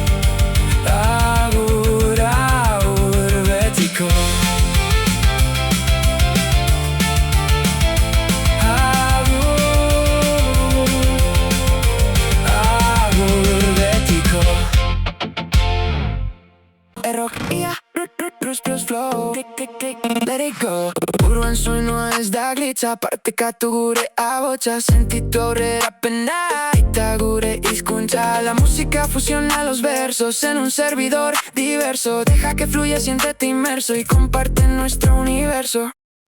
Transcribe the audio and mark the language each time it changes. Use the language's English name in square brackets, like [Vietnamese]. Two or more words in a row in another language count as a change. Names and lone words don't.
[Basque] Agur, agur betiko. Errok, ia, [English] plus flow, click, let it go. [Basque] Buruan soinua ez da glitza, partekatu gure abotsa, sentitu aurrerapena, eta gure hizkuntza. [Spanish] La música fusiona los versos en un servidor diverso. Deja que fluya, siéntete inmerso y comparte nuestro universo.